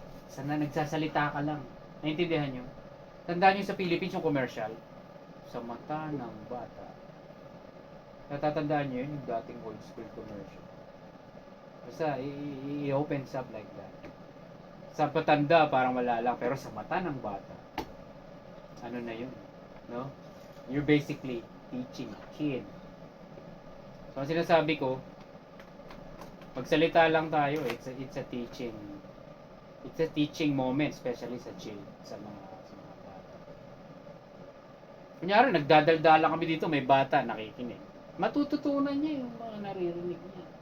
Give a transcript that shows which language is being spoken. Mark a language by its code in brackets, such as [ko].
[tl] Sana nagsasalita ka lang. Naintindihan nyo? Tandaan nyo sa Philippines yung commercial. Sa mata ng bata. Natatandaan nyo yun, yung dating old school commercial. Basta, [en] i-opens up like that. [tl] Sa patanda, parang wala lang. Pero sa mata ng bata, ano na yun? No? [en] You're basically teaching a kid. [tl] So, ang sinasabi ko, magsalita lang tayo. [en] It's a teaching. It's a teaching moment, especially [tl] sa mga bata. Kunyari, nagdadaldala kami dito, may bata nakikinig. Matututunan niya yung mga naririnig niya.